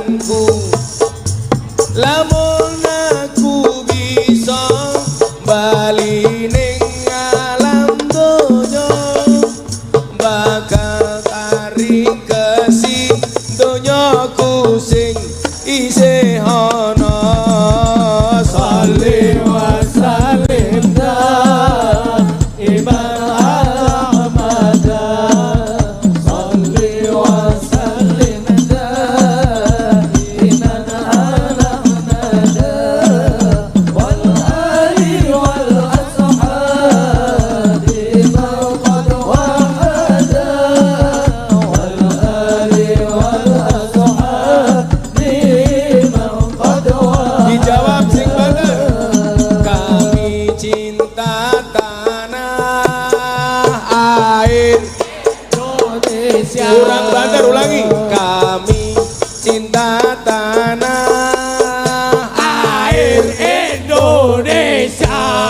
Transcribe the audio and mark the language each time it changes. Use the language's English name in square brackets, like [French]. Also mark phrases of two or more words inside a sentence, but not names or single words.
[Javanese] aku, lamun aku bisa bali ning alam donya, bakal tarik kesi donyaku sing isih ana. [Arabic] صل وسلم دائما على أحمد، صل وسلم دائما على أحمد، والآل والأصحاب من قد وحدا، والآل والأصحاب من قد وحدا. [Javanese] Dijawab sing bener. [Indonesian] Kami cinta tanah air Indonesia. [Javanese] Kurang banter, ulangi. [Indonesian] Kami cinta tanah air Indonesia.